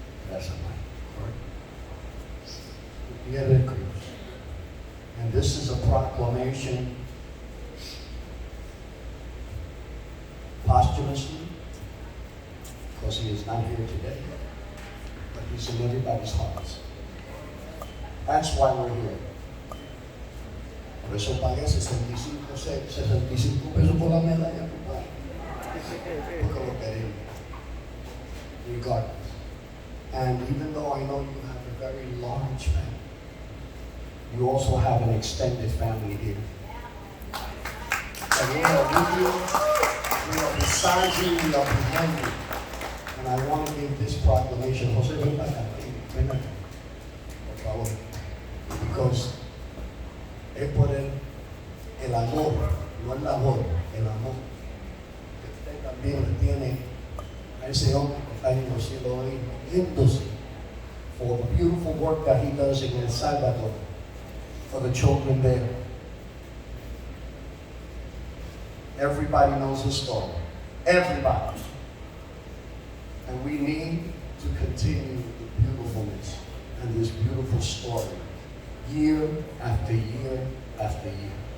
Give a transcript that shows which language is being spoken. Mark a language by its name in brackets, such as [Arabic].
[English] That's Samuel, correct? Gutierrez Cruz. And this is a proclamation posthumously, because he is not here today, but he's in everybody's hearts. That's why we're here. [Spanish] Por eso pagué 65 pesos por la medalla, compadre. Porque lo queremos. Regardless. [English] And even though I know you have a very large family, you also have an extended family here. And we are with you, we are beside you, we are behind you. And I want to give this proclamation. [Spanish] Jose, ven acá, ven acá, por favor. Because es por el amor, no el labor, el amor que usted también le tiene a ese hombre que está en los cielos hoy, yéndose for the beautiful work that he does in El Salvador for the children there. [English] Everybody knows his story. Everybody. And we need to continue the beautifulness and this beautiful story year after year after year.